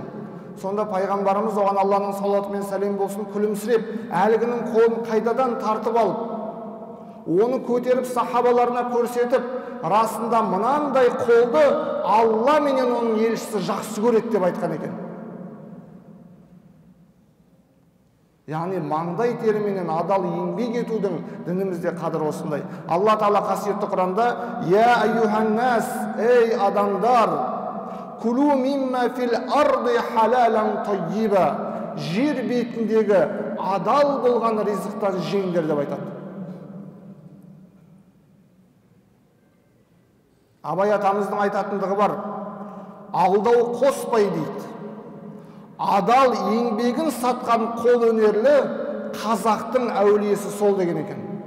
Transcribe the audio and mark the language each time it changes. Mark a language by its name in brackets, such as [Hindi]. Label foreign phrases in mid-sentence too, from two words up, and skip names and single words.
[Kazakh] Сонда пайғамбарымыз, оған Алланың салауаты мен сәлем болсын, күлімсіреп, әлгінің қолын қайтадан тартып алып, оны көтеріп сахабаларына көрсетіп, расында мынандай қолды Алла менен оның елшісі жақсы көреді деп айтқан екен. Яғни маңдай теріменен адал еңбек етудің дінімізде қадір осындай. Алла Тағала қасиетті Құранда: [Arabic] «يا أيها الناس, [Kazakh] ей адамдар, [Arabic] كلوا مما في الأرض حلالا طيبا». [Kazakh] Жер бетіндегі адал болған ризықтан жеңдер деп айтады. Абай атамыздың айтатындығы бар: алдау қоспай дейді. Адал еңбегін сатқан қол өнерлі қазақтың әулиесі сол деген екен.